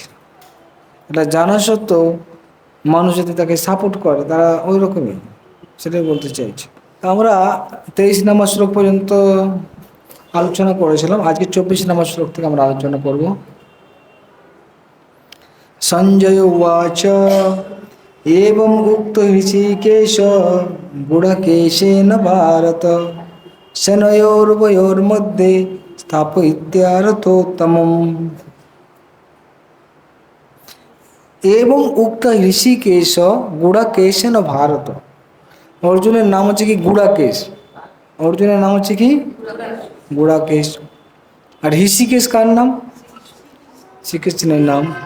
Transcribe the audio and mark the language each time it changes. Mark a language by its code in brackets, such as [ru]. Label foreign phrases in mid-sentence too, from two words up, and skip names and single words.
[bn] এটা জানা সত্ত্বেও মানুষ যদি তাকে সাপোর্ট করে, তারা ওই রকমই, সেটাই বলতে চাইছে। আমরা 23 নম্বর শ্লোক পর্যন্ত আলোচনা করেছিলাম। আজকে 24 নম্বর শ্লোক থেকে আমরা আলোচনা করব। [sa] সঞ্জয় উবাচ एवं उक्तो ऋषिकेश गुडकेशेन भारत सेनयोरुभयोर्मध्ये स्थापयित्यारथोत्तमम्। এবং উক্ত ঋষিকেশ গুড়াকেশেন ভারত। [bn] অর্জুনের নাম হচ্ছে কি গুড়াকেশ। অর্জুনের নাম হচ্ছে কি গুড়াকেশ। আর ঋষিকেশ কার নাম? শ্রীকৃষ্ণের নাম।